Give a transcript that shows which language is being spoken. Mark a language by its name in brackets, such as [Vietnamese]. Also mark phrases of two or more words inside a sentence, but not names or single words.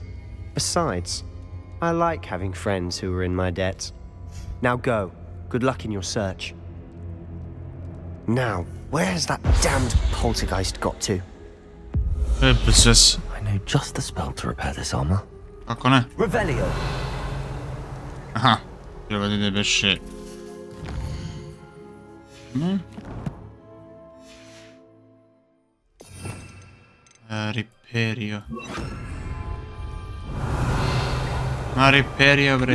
[English] Besides, I like having friends who are in my debt. Now go. Good luck in your search. Now, where's that damned poltergeist got to? I know just the spell to repair this armor. [Serbian] Kako ne? Revelio. Aha. Treba da ide beše... Riperio. Ma Riperio, bre.